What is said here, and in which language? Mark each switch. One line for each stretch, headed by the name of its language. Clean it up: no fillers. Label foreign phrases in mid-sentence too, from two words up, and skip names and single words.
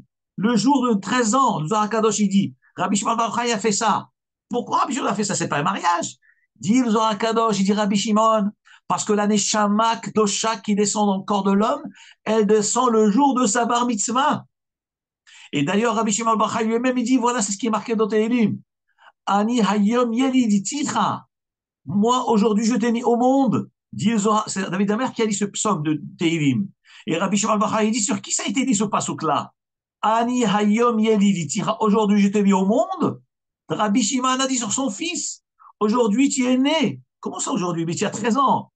French: Le jour de 13 ans, le Zohar Hakadosh, il dit, Rabbi Shimon Bar Yochai a fait ça. Pourquoi Rabbi Shimon a fait ça? C'est pas un mariage. Dit le Zohar Hakadosh, il dit Rabbi Shimon, parce que la
Hebrew: נשמה קדושה
French: qui descend dans le corps de l'homme, elle descend le jour de sa
Hebrew: בר מצוה.
French: Et d'ailleurs, Rabbi Shimon Bar Yochai lui-même, il dit, voilà, c'est ce qui est marqué dans Tehillim.
Hebrew: אני היום ילדתיך.
French: Moi, aujourd'hui, je t'ai mis au monde. Dit c'est David Amer qui a dit ce psaume de Tehillim. Et Rabbi Shimon Bar Yochai dit, sur qui ça a été dit ce pasuk-là?
Hebrew: אני היום ילדתיך.
French: Aujourd'hui, je t'ai mis au monde. Rabbi Shimon a dit sur son fils. Aujourd'hui, tu es né. Comment ça aujourd'hui? Mais tu as 13 ans.